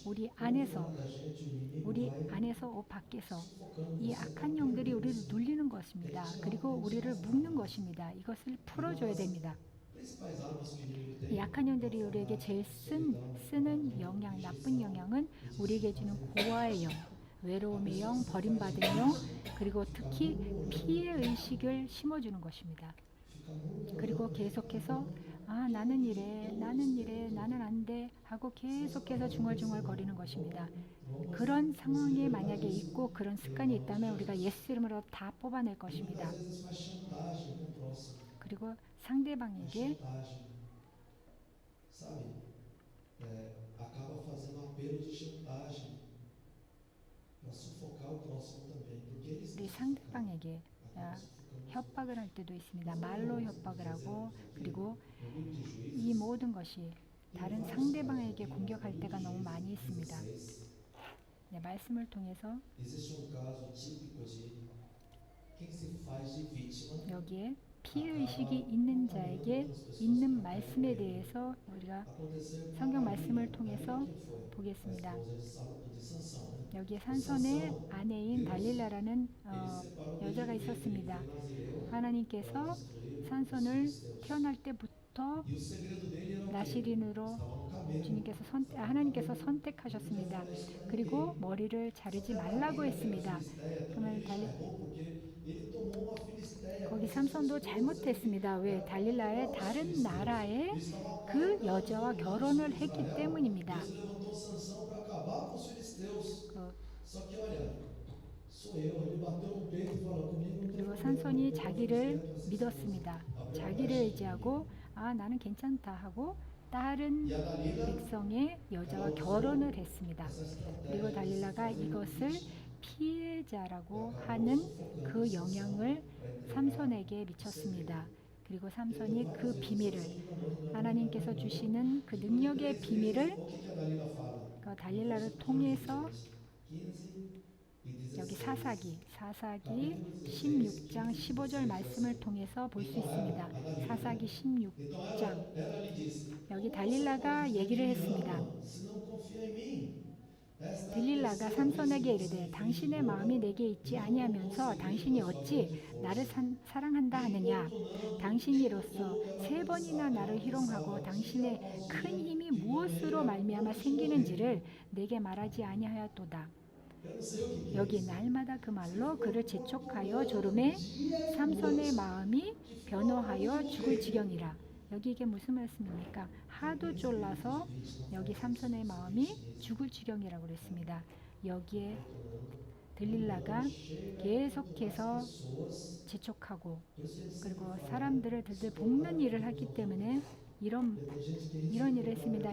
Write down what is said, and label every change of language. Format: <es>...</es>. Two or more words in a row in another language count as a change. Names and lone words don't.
<ko>우리 안에서</ko> <pt>fora da gente, o inimigo</pt> <ko>우리</ko> <pt>vai</pt> <ko>안에서 밖에서</ko> <pt>sufocando</pt> <ko>이</ko> <pt>você.</pt> <ko>악한 영들이 우리를 눌리는 것입니다. 그리고 우리를 묶는 것입니다. 이것을 풀어줘야 됩니다.</ko> <pt>Principais armas que o inimigo</pt> <ko>이</ko> <pt>tem.</pt> <ko>약한 영들이 우리에게 제일 쓰는 영향, 나쁜 영향은 우리에게 주는 고아의 영, 외로움의 영, 버림받은 영, 그리고 특히 피해 의식을 심어주는 것입니다. 그리고 계속해서 아, 나는 이래, 나는 안 돼 하고 계속해서 중얼중얼 거리는 것입니다. 그런 상황이 만약에 있고 그런 습관이 있다면 우리가 예수 이름으로 다 뽑아낼 것입니다.</ko> <pt>Às vezes faz chantagem com o próximo.</pt> <ko>그리고</ko> <pt>Faz</pt> <ko>상대방에게</ko> <pt>chantagem. Sabe? Acaba fazendo apelo de chantagem para sufocar o próximo também. Porque eles</pt> <ko>우리 상대방에게</ko> <pt>acabam sufocando.</pt> <ko>협박을 할 때도 있습니다. 말로 협박을 하고 그리고</ko> <pt>No livro de Juízes,</pt> <ko>이 모든 것이 다른 상대방에게 공격할 때가 너무 많이 있습니다.</ko> <pt>16,</pt> <ko>네, 말씀을 통해서</ko> <pt>existe um caso típico de quem se faz de vítima.</pt> <ko>여기에 피해의식이 있는 자에게 있는 말씀에 대해서 우리가</ko> <pt>Aconteceu com</pt> <ko>성경</ko> <pt>a</pt> <ko>말씀을</ko> <pt>Dalila.</pt> <ko>통해서</ko> <pt>Quem foi? A</pt> <ko>보겠습니다.</ko> <pt>esposa de Sansão, né?</pt> <ko>여기에 산손의 아내인 달릴라라는 여자가 있었습니다. 하나님께서 산손을 태어날 때부터</ko> <pt>E o segredo dele era o quê?</pt> <ko>나시린으로</ko> <pt>Estava no cabelo.</pt> <ko>하나님께서 선택하셨습니다. 그리고 머리를 자르지 말라고 했습니다. 그러면</ko> <pt>Porque ele tomou uma filisteia.</pt> <ko>거기 삼손도 잘못했습니다. 왜? 달릴라의 다른 나라의 그 여자와 결혼을 했기 때문입니다.</ko> <pt>Deus levantou Sansão para acabar com os filisteus.</pt> <ko>그,</ko> <pt>Só que olha, sou eu. Ele bateu no peito e falou comigo. Não tem</pt> <ko>그리고</ko> <pt>problema,</pt> <ko>산손이</ko> <pt>eu vou</pt> <ko>자기를</ko> <pt>fazer essa</pt> <ko>믿었습니다. 자기를 의지하고 아, 나는 괜찮다 하고 다른</ko> <pt>E a Dalila,</pt> <ko>백성의 여자와 결혼을 했습니다.</ko> <pt>essa estratégia.</pt> <ko>그리고 달릴라가 이것을 피해자라고 하는 그 영향을 삼손에게 미쳤습니다. 그리고 삼손이 그 비밀을 하나님께서 주시는 그 능력의 비밀을</ko> <pt>O que a Dalila fala?</pt> <ko>그 달릴라를 통해서</ko> <pt>15 e 16.</pt> <ko>여기 사사기 16장 15절 말씀을 통해서 볼 수 있습니다. 사사기 16장</ko> <pt>Ela lhe disse:</pt> <ko>여기 달릴라가 얘기를 했습니다.</ko> <pt>se não confia em mim, esta</pt> <ko>들릴라가 삼손에게 이르되 당신의 마음이 내게 있지 아니하면서 당신이 어찌 나를 사랑한다 하느냐 당신이로서 3번이나 나를 희롱하고 당신의 큰 힘이 무엇으로 말미암아 생기는지를 내게 말하지 아니하였도다.</ko> <pt>eu não sei o que</pt> <ko>여기 날마다 그 말로 그를 재촉하여 조름에 삼손의 마음이 변호하여 죽을 지경이라. 여기 이게 무슨 말씀입니까? 하도 쫄라서 여기 삼손의 마음이 죽을 지경이라고 그랬습니다. 여기에 들릴라가 계속해서 재촉하고 그리고 사람들을 들들 볶는 일을 하기 때문에 이런 일을 했습니다.</ko>